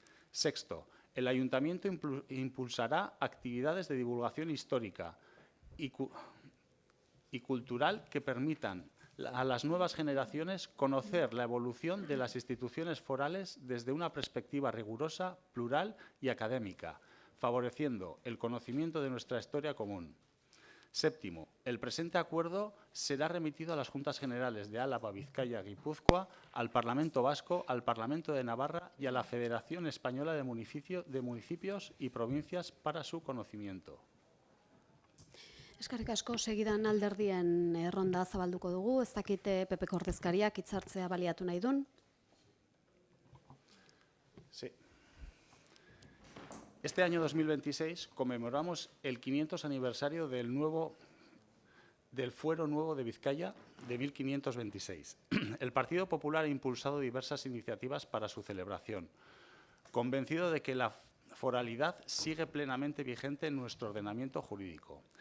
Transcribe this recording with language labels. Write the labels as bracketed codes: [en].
[es] Sexto, el Ayuntamiento impulsará actividades de divulgación histórica y cultural que permitan a las nuevas generaciones conocer la evolución de las instituciones forales desde una perspectiva rigurosa, plural y académica, favoreciendo el conocimiento de nuestra historia común. Séptimo, el presente acuerdo será remitido a las Juntas Generales de Álava, Vizcaya y Guipúzcoa, al Parlamento Vasco, al Parlamento de Navarra y a la Federación Española de Municipios y Provincias para su conocimiento. [eu] Eskerrik asko, segidan alderdien ronda zabalduko dugu, ez dakite PPko ordezkariak hitzartzea baliatu nahi dun. [es] Sí. Este año 2026 conmemoramos el 500 aniversario del Fuero Nuevo de Vizcaya de 1526. El Partido Popular ha impulsado diversas iniciativas para su celebración, convencido de que la foralidad sigue plenamente vigente en nuestro ordenamiento jurídico.